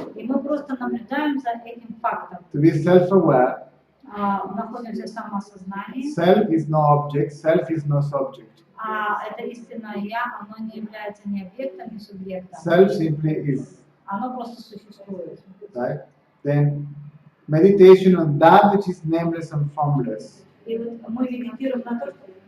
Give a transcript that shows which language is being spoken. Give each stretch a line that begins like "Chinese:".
Russian: И мы просто наблюдаем за этим фактом.
English: To be self-aware.
Russian: Находимся в самосознании.
English: Self is no object, self is no subject.
Russian: Это истинное я, оно не является ни объектом, ни субъектом.
English: Self simply is.
Russian: Оно просто существует.
English: Right? Then meditation on that which is nameless and formless.
Russian: И вот мы медитируем на то, что